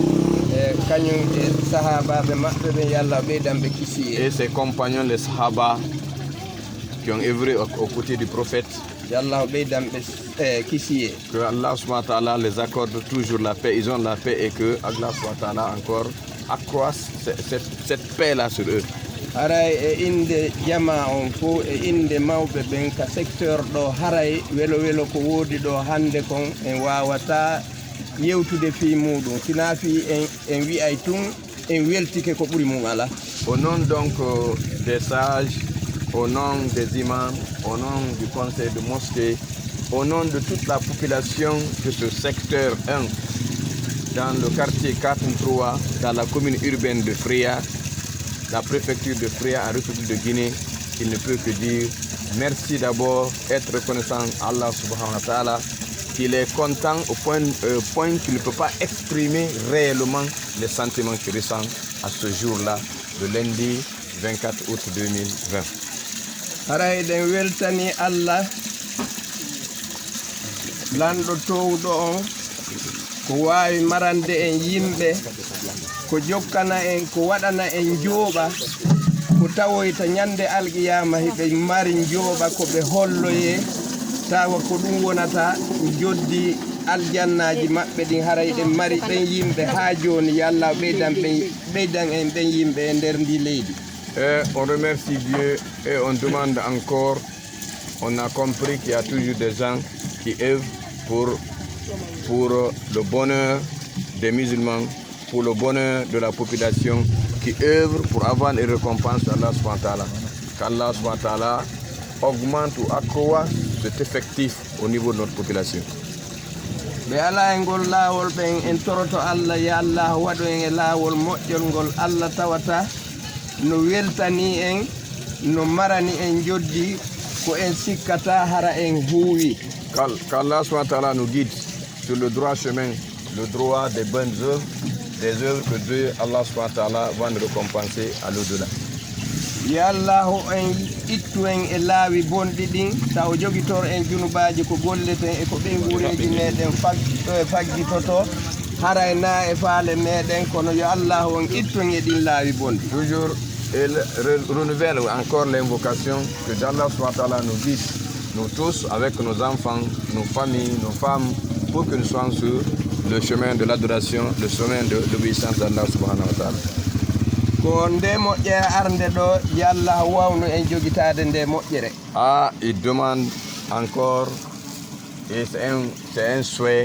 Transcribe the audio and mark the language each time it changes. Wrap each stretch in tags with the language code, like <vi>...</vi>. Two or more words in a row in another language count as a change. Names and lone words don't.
<fr>Et ses compagnons, les Sahaba, qui ont œuvré aux côtés du prophète. Que Allah</fr> <ar>سبحانه وتعالى</ar> <fr>les accorde toujours la paix, ils ont la paix, et que Allah</fr> <ar>سبحانه وتعالى</ar> <fr>encore accroisse cette paix-là sur eux.</fr> <ff>haray e inde jama on fo e inde mawɓe ɓen ka secteur ɗo haray welo welo ko woodi ɗo hande kon en wawata yewtude fi muɗum sina fi en wi'ay tun en weltike ko ɓuri mum ala.</ff> <fr>Au nom donc des sages, au nom des imams, au nom du conseil de mosquée, au nom de toute la population de ce secteur 1 dans le quartier 4-3 dans la commune urbaine de Fria, la préfecture de Fria en République de Guinée, il ne peut que dire merci d'abord, être reconnaissant à Allah</fr> <ar>سبحانه وتعالى,</ar> <fr>qu'il est content au point qu'il ne peut pas exprimer réellement les sentiments qu'il ressent à ce jour-là, le lundi 24 août 2020.</fr> <ff>Haray den weltani Allah lanɗo towɗo on ko wawi marande en yimɓe, ko jokkana en, ko waɗana en jooɓa, ko tawoyta ñande alqiyama hiɓe mari jooɓa ko ɓe holloye tawa ko ɗum wonata joddi aljannaji maɓɓe ɗin haray ɗen mari ɗen yimɓe ha joni yo Allah ɓeydan en ɗen yimɓe e nder ndi leydi.</ff> <fr>Et on remercie Dieu et on demande encore, on a compris qu'il y a toujours des gens qui œuvrent pour le bonheur des musulmans, pour le bonheur de la population, qui œuvrent pour avoir les récompenses d'Allah</fr> <ar>سبحانه وتعالى.</ar> <fr>Qu'Allah</fr> <ar>سبحانه وتعالى</ar> <fr>augmente ou accroît cet effectif au niveau de notre population.</fr> <ff>ɓe ala e ngol laawol ɓen en toroto Allah ya Allah waɗo en e laawol moƴƴol ngol Allah tawata no weltani en, no marani en joddi ko en sikkata hara en huuwi.</ff> <fr>Qu'Allah</fr> <ar>سبحانه وتعالى</ar> <fr>nous guide sur le droit chemin, le droit des bonnes œuvres, des œuvres que Dieu, Allah</fr> <ar>سبحانه وتعالى,</ar> <fr>va nous récompenser à l'au-delà.</fr> <ff>Ya Allah en ittu en e laawi bonɗi ɗin taw jogitor en junubaji ko golleten e ko ɓen guureji meɗen faggitoto haray na e faale meɗen kono yo Allah on ittu en e ɗin laawi bonɗi.</ff> <fr>Toujours il renouvelle encore l'invocation que Allah</fr> <ar>سبحانه وتعالى</ar> <fr>nous guide, nous tous avec nos enfants, nos familles, nos femmes, pour que nous soyons sur le chemin de l'adoration, le chemin de l'obéissance d'Allah</fr> <ar>سبحانه وتعالى.</ar> <fr>Ah, il demande encore, et c'est un souhait.</fr>